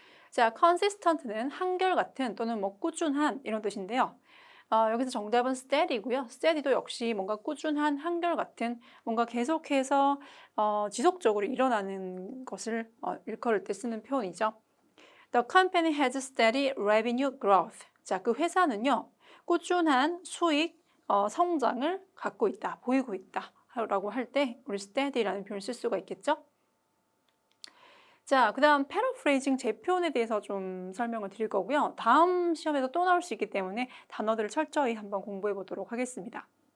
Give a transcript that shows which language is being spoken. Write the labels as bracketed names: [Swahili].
[Korean] 자, consistent는 한결같은 또는 뭐 꾸준한 이런 뜻인데요. 여기서 정답은 steady고요. steady도 역시 뭔가 꾸준한 한결같은 뭔가 계속해서 지속적으로 일어나는 것을 일컬을 때 쓰는 표현이죠. [English] The company has steady revenue growth. [Korean] 자, 그 회사는요, 꾸준한 수익 성장을 갖고 있다, 보이고 있다 라고 할 때 우리 steady라는 표현을 쓸 수가 있겠죠. 자, 그 다음 paraphrasing 재표현에 대해서 좀 설명을 드릴 거고요. 다음 시험에도 또 나올 수 있기 때문에 단어들을 철저히 한번 공부해 보도록 하겠습니다.